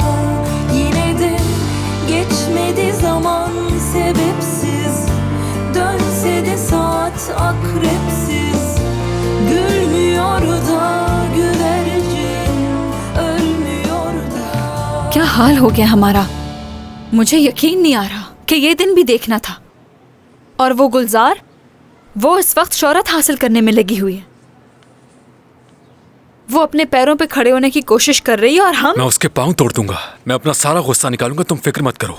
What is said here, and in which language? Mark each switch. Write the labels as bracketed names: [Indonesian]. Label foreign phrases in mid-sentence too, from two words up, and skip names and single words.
[Turkish] Yine de geçmedi zaman sebepsiz, dönse de saat akrepsiz. Gülmüyor da güvercin, ölmüyor da. [Urdu] کیا حال ہو گیا ہمارا. مجھے یقین نہیں آ رہا کہ یہ دن بھی دیکھنا تھا. اور وہ گلزار، وہ اس وقت شہرت حاصل کرنے میں لگی ہوئی ہے. وہ اپنے پیروں پہ کھڑے ہونے کی کوشش کر رہی ہے اور ہم. میں اس کے پاؤں توڑ دوں گا۔ میں اپنا سارا غصہ نکالوں گا، تم فکر مت کرو.